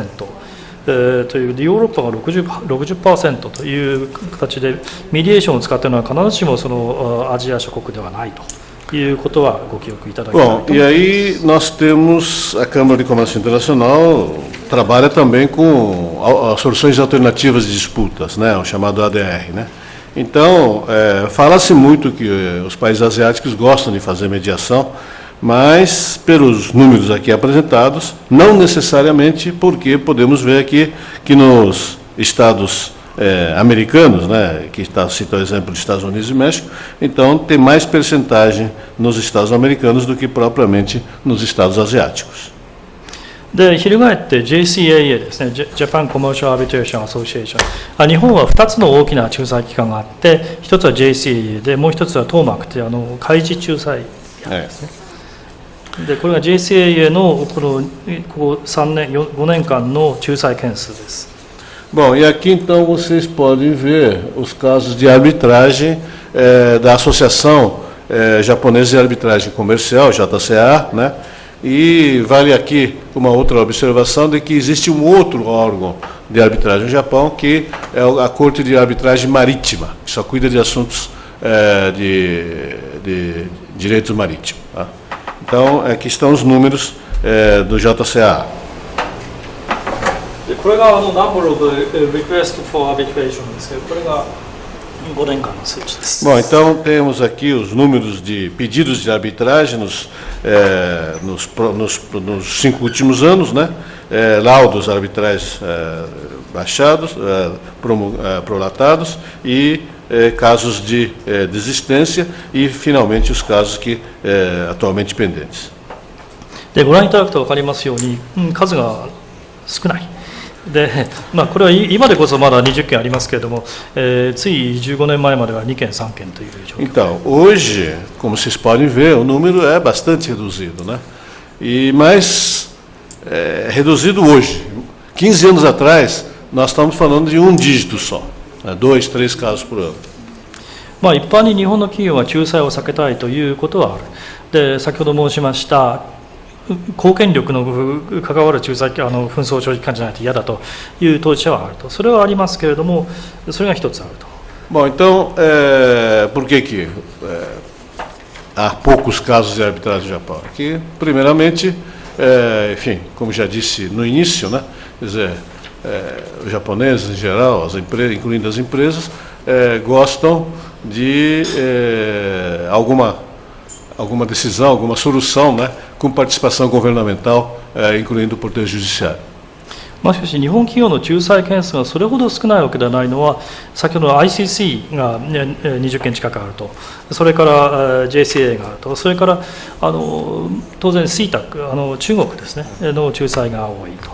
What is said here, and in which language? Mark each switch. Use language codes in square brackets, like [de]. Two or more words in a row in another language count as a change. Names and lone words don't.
[ja] というヨーロッパが 60% という形でメディエーションを使っているのは必ずしもそのアジア諸国ではないということはご記憶いただきたいと思います。 [pt] Bom, e aí nós temos a Câmara de Comércio Internacional trabalha também com soluções alternativas de disputas, né, o chamado ADR, né? Então, fala-se muito que os países asiáticos gostam de fazer mediação, mas pelos números aqui apresentados, não necessariamente, porque podemos ver aqui que nos estados americanos, né, que cita o exemplo dos Estados Unidos e México, então tem mais percentagem nos estados americanos do que propriamente nos estados asiáticos. [ja] で翻って JCAA ですね、ジャパンコマーシャルアービトレーションアソシエーション。日本は2つの大きな仲裁機関があって、1つは JCAA で、もう1つはトーマクという開示仲裁機関ですね。でこれが JCAA のここ3年、5年間の仲裁件数です。 [pt] Bom, e aqui então vocês podem ver os casos de arbitragem da Associação Japonesa de Arbitragem Comercial, JCA, né? E vale aqui uma outra observação de que existe um outro órgão de arbitragem no Japão, que é a Corte de Arbitragem Marítima, que só cuida de assuntos de direitos marítimos. Tá? Então, aqui estão os números do JCA. [ja] これが [en] number of request for arbitration [ja] ですけど、これが5年間の数値です。 [pt] Bom, então temos aqui os números de pedidos de arbitragem nos 5 últimos anos, né? Laudos arbitrais baixados, prolatados e casos de desistência e finalmente os casos que atualmente pendentes. [ja] でご覧いただくと分かりますように、数が少ない。 で、これは今でこそまだ20件ありますけれども、つい15年前までは2件、3件という状況。 [pt] Então, hoje, como vocês podem ver, o número é bastante reduzido, né? Mas reduzido hoje. 15 anos atrás, nós estamos falando de um dígito só, né? 2, 3 casos por ano. [ja] 一般に日本の企業は仲裁を避けたいということはある。で、先ほど申しました公権力の関わる仲裁紛争処理機関じゃないと嫌だという当事者はあると、それはありますけれども、それが一つあると。 [pt] Bom, então, por que há poucos casos de arbitragem no Japão? Que, primeiramente, enfim, como já disse no início, né? Quer dizer, os japoneses em geral, as empresas, incluindo as empresas, gostam de alguma decisão, alguma solução, né, com participação governamental, incluindo o Poder Judiciário. [ja] しかし日本企業の仲裁件数がそれほど少ないわけではないのは、先ほどの ICC が20件近くあると、それから JCA があると、それから当然 CTAC、中国ですねの仲裁が多いと。